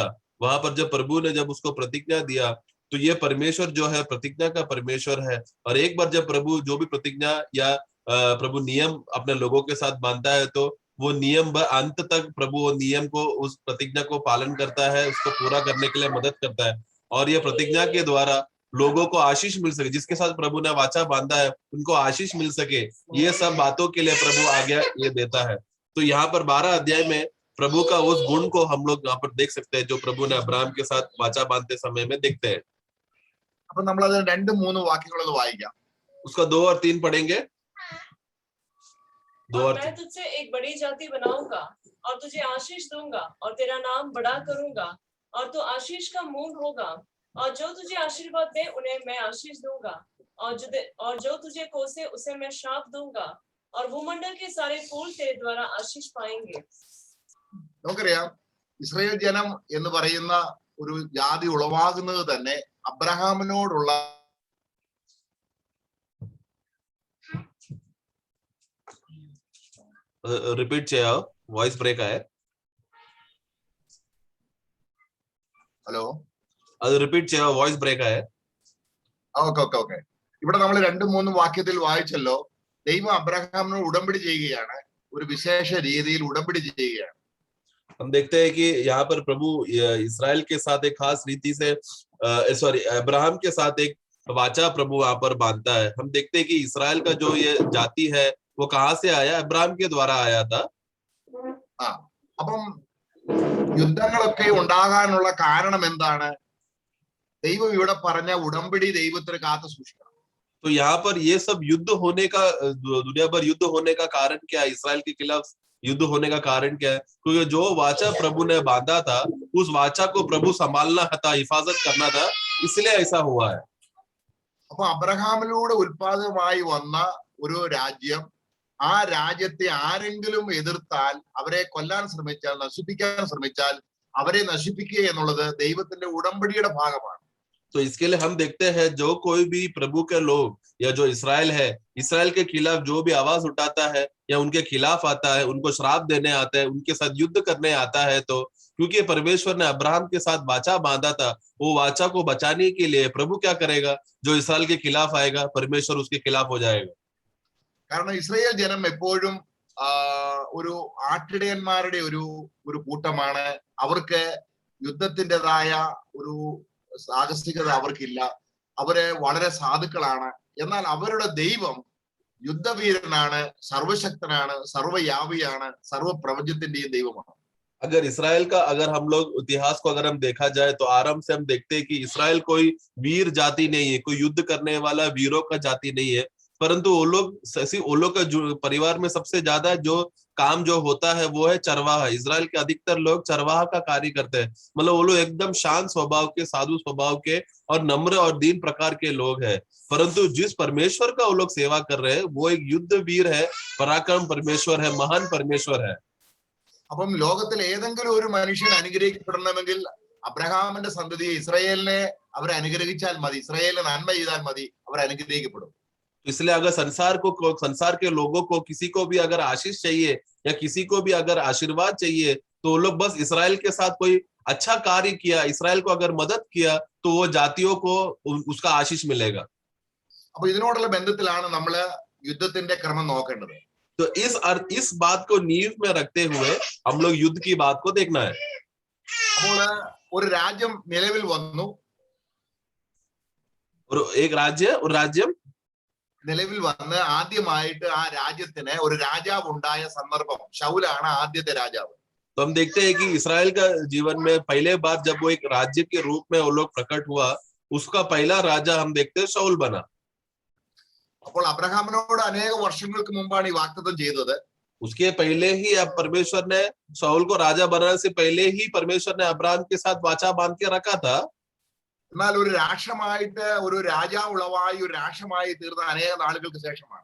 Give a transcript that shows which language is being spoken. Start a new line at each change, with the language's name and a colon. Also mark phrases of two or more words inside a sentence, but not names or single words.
Hindi: वहां पर जब प्रभु ने जब उसको प्रतिज्ञा दिया, तो ये परमेश्वर जो है प्रतिज्ञा का परमेश्वर है, और एक बार जब प्रभु जो भी प्रतिज्ञा या प्रभु नियम अपने लोगों के साथ बांधता है, तो वो नियम अंत तक प्रभु वो नियम को, उस प्रतिज्ञा को पालन करता है, उसको पूरा करने के लिए मदद करता है, और ये प्रतिज्ञा के द्वारा लोगों को आशीष मिल सके, जिसके साथ प्रभु ने वाचा बांधा है उनको आशीष मिल सके, ये सब बातों के लिए प्रभु आज्ञा ये देता है। तो यहाँ पर 12 अध्याय में प्रभु का उस गुण को हम लोग यहाँ पर देख सकते हैं जो प्रभु ने अब्राहम के साथ वाचा बांधते समय में देखते हैं।
Malayalam: അപ്പൊ നമ്മൾ അത് 2-3 വാക്യങ്ങളൊന്ന് വായിക്കാം.
Hindi: उसका 2 और 3 पढ़ेंगे। और मैं तुझसे एक बड़ी जाति बनाऊंगा और तुझे आशीष दूंगा और तेरा नाम बड़ा करूंगा और तू आशीष का मूल होगा, और जो तुझे आशीर्वाद दे उन्हें मैं आशीष दूंगा, और जो तुझे कोसे उसे मैं श्राप दूंगा, और भूमंडल के सारे फूल तेरे द्वारा आशीष पाएंगे.
Malayalam: നമുക്കറിയാം, ഇസ്രായേൽ ജനം എന്ന് പറയുന്ന ഒരു ജാതി ഉളവാകുന്നത് തന്നെ അബ്രഹാമിനോടുള്ള
Hindi: रिपीट ചെയ്യാ,
English: voice break
Hindi: आया.
Malayalam: ഹലോ, അത് റിപ്പീറ്റ് ചെയ്യാ,
English: voice break
Hindi: आया.
Malayalam: ഓക്കെ. ഇവിടെ നമ്മൾ 2-3 വാക്യത്തിൽ വായിച്ചല്ലോ, ദൈവം അബ്രഹാമിനോട് ഉടമ്പടി ചെയ്യുകയാണ്, ഒരു വിശേഷ രീതിയിൽ ഉടമ്പടി ചെയ്യുകയാണ്.
Hindi: हम देखते हैं कि यहाँ पर प्रभु इसराइल के साथ एक खास रीति से अब्राहम के साथ एक वाचा प्रभु वहां पर बांधता है. हम देखते हैं कि इसराइल का जो ये जाति है वो कहाँ से आया? अब्राहम के द्वारा आया था.
Malayalam: അപ്പം യുദ്ധങ്ങളൊക്കെ ഉണ്ടാകാനുള്ള കാരണം എന്താണ്? ദൈവം ഇവിടെ പറഞ്ഞ ഉടമ്പടി ദൈവത്തിന് കാത്തു സൂക്ഷിക്കണം.
Hindi: तो यहाँ पर ये सब युद्ध होने का, दुनिया भर युद्ध होने का कारण क्या है? इसराइल के खिलाफ युद्ध होने का कारण क्या है? क्योंकि जो वाचा प्रभु ने बांधा था, उस वाचा को प्रभु संभालना था, हिफाजत करना था, इसलिए ऐसा हुआ है.
Malayalam: അപ്പൊ അബ്രഹാമിലൂടെ ഉൽപാദനമായി വന്ന ഒരു രാജ്യം, ആ രാജ്യത്തെ ആരെങ്കിലും എതിർത്താൽ, അവരെ കൊല്ലാൻ ശ്രമിച്ചാൽ, നശിപ്പിക്കാൻ ശ്രമിച്ചാൽ, അവരെ നശിപ്പിക്കുക എന്നുള്ളത് ദൈവത്തിന്റെ ഉടമ്പടിയുടെ ഭാഗമാണ്.
Hindi: तो इसके लिए हम देखते हैं जो कोई भी प्रभु के लोग या जो इसराइल है, इसराइल के खिलाफ जो भी आवाज उठाता है या उनके खिलाफ आता है, उनको श्राप देने आता है, उनके साथ युद्ध करने आता है, तो क्योंकि परमेश्वर ने अब्राहम के साथ वाचा बांधा था, वो वाचा को बचाने के लिए प्रभु क्या करेगा? जो इसराइल के खिलाफ आएगा, परमेश्वर उसके खिलाफ हो जाएगा.
Malayalam: കാരണം ഇസ്രായേൽ ജനം എപ്പോഴും ഒരു ആട്ടിടയന്മാരുടെ ഒരു കൂട്ടമാണ്. അവർക്ക് യുദ്ധത്തിൻ്റെതായ ഒരു സാഹസികത അവർക്കില്ല. അവര് വളരെ സാധുക്കളാണ്. എന്നാൽ അവരുടെ ദൈവം യുദ്ധവീരനാണ്, സർവശക്തനാണ്, സർവയാവിയാണ്, സർവപ്രപഞ്ചത്തിന്റെയും ദൈവമാണ്.
Hindi: अगर इसराइल का अगर हम लोग इतिहास को अगर हम देखा जाए तो आरंभ से हम देखते हैं कि इसराइल कोई वीर जाति नहीं है, कोई युद्ध करने वाला वीरों का जाति नहीं है, परंतु वो लोग का जो परिवार में सबसे ज्यादा जो काम जो होता है वो है चरवाहा. इसराइल के अधिकतर लोग चरवाहा का कार्य करते हैं. मतलब वो लोग एकदम शांत स्वभाव के, साधु स्वभाव के और नम्र और दीन प्रकार के लोग हैं. परंतु जिस परमेश्वर का वो लोग सेवा कर रहे हैं वो एक युद्ध वीर है, पराक्रम परमेश्वर है, महान परमेश्वर है.
Malayalam: അപ്പം ലോകത്തിൽ ഏതെങ്കിലും ഒരു മനുഷ്യൻ അനുഗ്രഹിക്കപ്പെടണമെങ്കിൽ അബ്രഹാമിന്റെ സന്തതിയെ, ഇസ്രായേലിനെ അവരെ അനുഗ്രഹിച്ചാൽ മതി, ഇസ്രായേലിനെ നന്മ ചെയ്താൽ മതി, അവർ അനുഗ്രഹിക്കപ്പെടും.
Hindi: इसलिए अगर संसार के लोगों को किसी को भी अगर आशीष चाहिए या किसी को भी अगर आशीर्वाद चाहिए तो वो लोग बस इसराइल के साथ कोई अच्छा कार्य किया, इसराइल को अगर मदद किया तो वो जातियों को उसका आशीष मिलेगा.
Malayalam: അപ്പൊ ഇതിനോടുള്ള ബന്ധത്തിലാണ് നമ്മള് യുദ്ധത്തിന്റെ ക്രമം നോക്കേണ്ടത്.
Hindi: तो इस बात को नींव में रखते हुए हम लोग युद्ध की बात को देखना है.
Malayalam: അപ്പോൾ ഒരു രാജ്യം നിലവിൽ വന്നു,
Hindi: और एक राज्य
Malayalam: നിലവിൽ വന്ന് ആദ്യമായിട്ട് ആ രാജ്യത്തിന് ഒരു രാജാവ് ഉണ്ടായ സന്ദർഭം, ശൗലാണ് ആദ്യത്തെ രാജാവ്.
Hindi: तो हम देखते हैं कि इसराइल का जीवन में पहले बार जब वो एक राज्य के रूप में वो लोग प्रकट हुआ, उसका पहला राजा हम देखते हैं शाऊल बना.
Malayalam: അപ്പോൾ അബ്രഹാമിനോട് അനേക വർഷങ്ങൾക്ക് മുമ്പാണ് ഈ വാഗ്ദത്തം ചെയ്തത്.
Hindi: उसके पहले ही अब परमेश्वर ने शाऊल को राजा बनाने से पहले ही परमेश्वर ने अब्राहम के साथ वाचा बांध के रखा था.
Malayalam: എന്നാൽ ഒരു രാഷ്ട്രമായിട്ട്, ഒരു രാജാവുളവായി ഒരു രാഷ്ട്രമായി തീർന്ന അനേക നാളുകൾക്ക് ശേഷമാണ്.